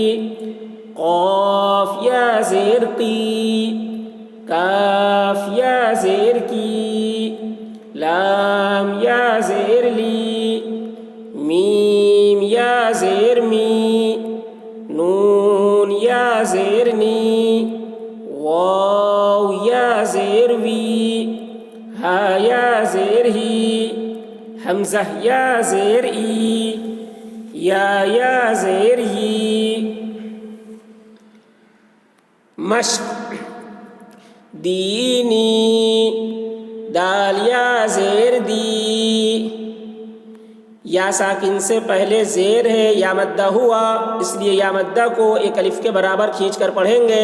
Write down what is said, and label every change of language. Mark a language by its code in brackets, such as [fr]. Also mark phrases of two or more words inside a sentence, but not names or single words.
[ur] قاف یا زیر قی، کاف یا زیر کی، لام یا زیر لی، میم یا زیر می، نون یا زیر نی، واو یا زیر وی، ہا یا زیر ہی، حمزہ یا زیر ای، یا زیر ہی۔ مشق دینی، دال یا زیر دی، یا ساکن سے پہلے زیر ہے، یا مدہ ہوا، اس لیے یا مدہ کو ایک الف کے برابر کھینچ کر پڑھیں گے۔